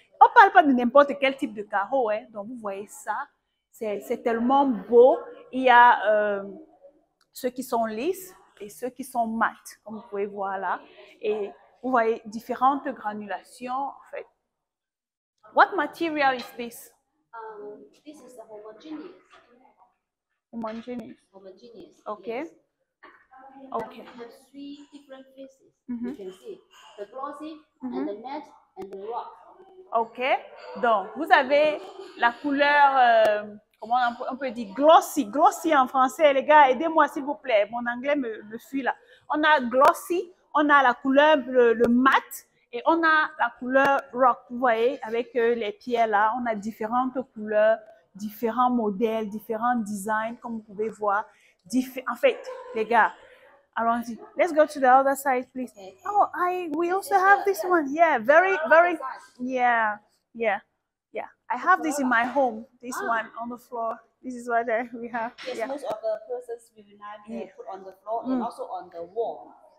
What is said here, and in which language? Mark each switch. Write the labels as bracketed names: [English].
[French] On ne parle pas de n'importe quel type de carreau. Hein. Donc, vous voyez ça. C'est tellement beau. Il y a ceux qui sont lisses et ceux qui sont mat, comme vous pouvez voir là. Et vous voyez différentes granulations, en fait. [English] What material is this? This is the homogeneous. Homogeneous. Okay. Yes. Okay. We have 3 different faces. You can see the glossy and the matte and the rock. Ok. [French] Donc, vous avez la couleur, comment on peut dire, glossy. Glossy en français, les gars, aidez-moi s'il vous plaît. Mon anglais me fuit là. On a glossy, on a la couleur, le mat, et on a la couleur rock. Vous voyez, avec les pierres là, on a différentes couleurs, différents modèles, différents designs, comme vous pouvez voir. En fait, les gars, allons-y. [English] Let's go to the other side, please. Okay. Oh, we also have this one. Yeah, very. Yeah. I have this in my home. This one on the floor. This is what we have. Yes, Yeah. most of the persons we will have put on the floor and also on the wall.